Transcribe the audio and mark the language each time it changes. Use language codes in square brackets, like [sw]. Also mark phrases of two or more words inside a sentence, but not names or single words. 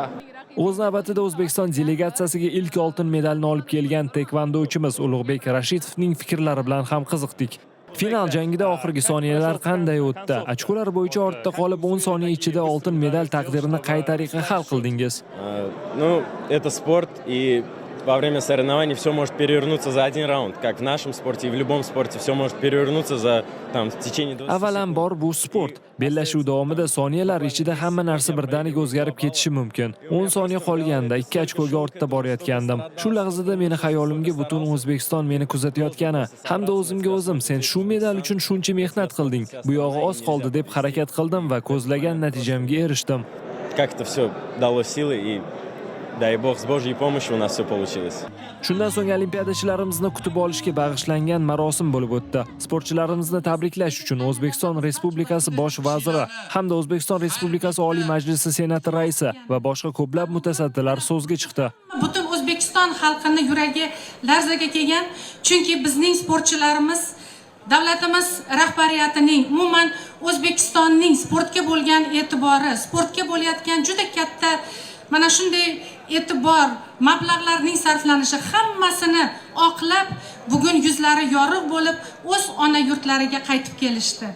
[uz] O'z navbatida O'zbekiston delegatsiyasiga ilk oltin medalni olib kelgan taekvondochimiz Ulug'bek Rashidovning fikrlari bilan ham qiziqdik. Final jangida oxirgi soniyalar qanday o'tdi? Ochkolar bo'yicha ortda qolib 10 soniya ichida oltin medal taqdirini qay tariqa hal qildingiz? [ru] Ну, это спорт, и во время соревнований все может перевернуться за один раунд, как в нашем спорте и в любом спорте все может перевернуться за в tечение 20 [uz] Avvalambor bu sport. Bellashuv davomida soniyalar ichida hamma narsa birdaniga o'zgarib ketishi mumkin. 10 soniya qolganda 2 ochkoga ortda borayotgandim. Shu lahzada meni xayolimga butun O'zbekiston meni kuzatayotgani hamda o'zimga o'zim sen shu medal uchun shuncha mehnat qilding, bu yog'i oz qoldi deb harakat qildim va ko'zlagan natijamga erishdim. [ru] Как-то все дало силы, и дай бог с Божьей помощью у нас все получилось. [uz] Shundan so'ng olimpiadachilarimizni kutib olishga bag'ishlangan marosim bo'lib o'tdi. Sportchilarimizni tabriklash uchun O'zbekiston Respublikasi bosh vaziri hamda O'zbekiston Respublikasi Oliy Majlisi Senati raisi va boshqa ko'plab mutasaddilar so'zga chiqdi. Butun O'zbekiston xalqining yuragi larzaga kelgan, chunki bizning sportchilarimiz davlatimiz rahbariyatining umuman O'zbekistonning sportga bo'lgan e'tibori, sportga bo'layotgan juda katta mana shunday e'tibor, mablag'larning sarflanishi hammasini oqlab, bugun yuzlari yorug' bo'lib, o'z ona yurtlariga qaytib kelishdi.